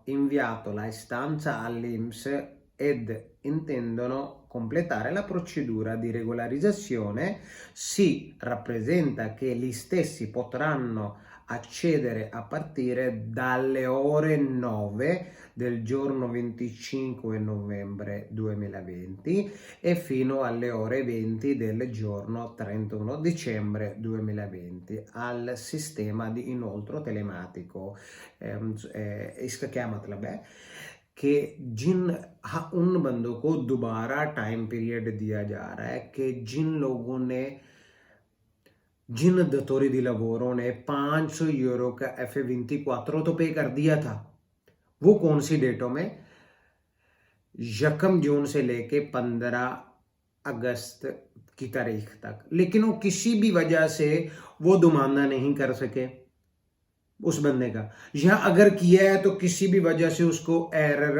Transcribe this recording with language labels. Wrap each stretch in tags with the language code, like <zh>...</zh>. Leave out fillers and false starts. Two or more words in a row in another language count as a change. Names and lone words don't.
<it>inviato la istanza all'INPS ed intendono completare la procedura di regolarizzazione, si rappresenta che gli stessi potranno accedere a partire dalle ore 9 del giorno 25 novembre 2020 e fino alle ore 20 del giorno 31 dicembre 2020 al sistema di inoltro telematico।</it> <hi>इसका क्या मतलब है कि उन बंदों को दोबारा</hi> <en>time period</en> <hi>दिया जा रहा है कि जिन</hi> <it>datori di lavoro</it> <hi>ने 500 यूरो का F24 तो पे कर दिया था। वो कौन सी डेटों में? 1 जून से लेके 15 अगस्त की तारीख तक। लेकिन वो किसी भी वजह से वो दुमाना नहीं कर सके उस बंदे का, या अगर किया है तो किसी भी वजह से उसको एरर</hi>